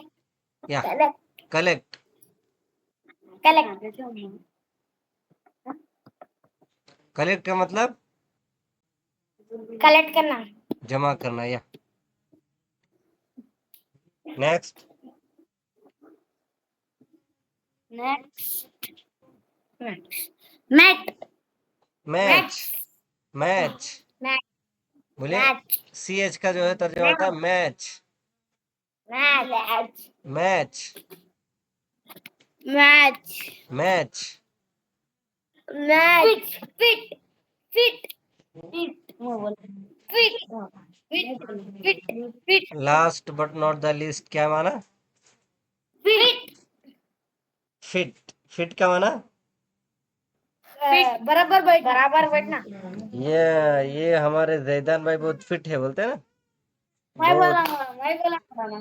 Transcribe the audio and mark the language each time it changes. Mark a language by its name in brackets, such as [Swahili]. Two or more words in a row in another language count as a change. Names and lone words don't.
[Hindi] या [English] Collect. कलेक्ट। Collect. [Hindi] कलेक्ट का मतलब Collect करना. जमा करना। या नेक्स्ट, [English] Next. Next. Mat. match match Mat. [Hindi] बोले, [English] Match. [Hindi] CH का जो है तर्जुमा होता है मैच [English] Match. मैच Match. मैच। Match. Fit. Fit. Fit. Fit. Fit. Fit. Fit. last but not the least [Hindi] क्या माना? [English] Fit. fit, fit [Hindi] का माना? बराबर बैठना. ये हमारे जैदान भाई बहुत फिट है बोलते हैं ना, मैं बहुत बोला